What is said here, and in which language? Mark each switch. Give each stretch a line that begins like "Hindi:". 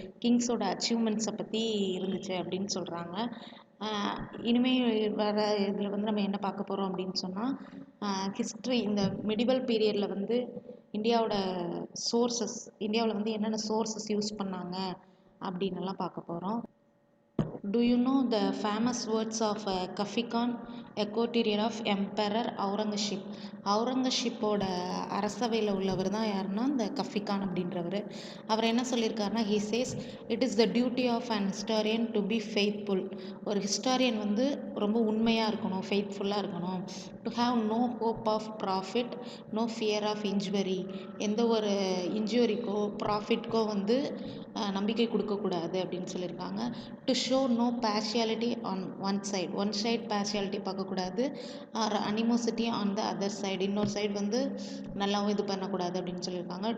Tamil: கிங்ஸோட அச்சீவ்மெண்ட்ஸை பற்றி இருந்துச்சு அப்படின்னு சொல்கிறாங்க. இனிமேல் வர இதில் வந்து நம்ம என்ன பார்க்க போகிறோம் அப்படின்னு சொன்னால் ஹிஸ்ட்ரி, இந்த மெடிவல் பீரியடில் வந்து இந்தியாவோட சோர்சஸ், இந்தியாவில் வந்து என்னென்ன சோர்சஸ் யூஸ் பண்ணாங்க அப்படின்னுலாம் பார்க்க போகிறோம்.
English: Do you know the famous words of Kafi Khan, a courtier of Emperor Aurangzeb?
Tamil: அவுரங்கசீப்போட அரசவையில் உள்ளவர் தான் யாருன்னா இந்த கஃபி கான் அப்படின்றவர். அவர் என்ன சொல்லியிருக்காருன்னா,
English: he says it is the duty of an historian to be faithful.
Tamil: ஒரு ஹிஸ்டாரியன் வந்து ரொம்ப உண்மையாக இருக்கணும், ஃபெய்த்ஃபுல்லாக இருக்கணும்.
English: to have no hope of profit, no fear of injury.
Tamil: எந்த ஒரு இன்ஜுரிக்கோ ப்ராஃபிட்கோ வந்து நம்பிக்கை கொடுக்கக்கூடாது அப்படின்னு சொல்லியிருக்காங்க.
English: to show no partiality on one side partiality
Tamil: பார்க்கக்கூடாது.
English: or animosity on the other side,
Tamil: இன்னொரு சைடு வந்து நல்லாவும் இது பண்ணக்கூடாது அப்படின்னு சொல்லியிருக்காங்க.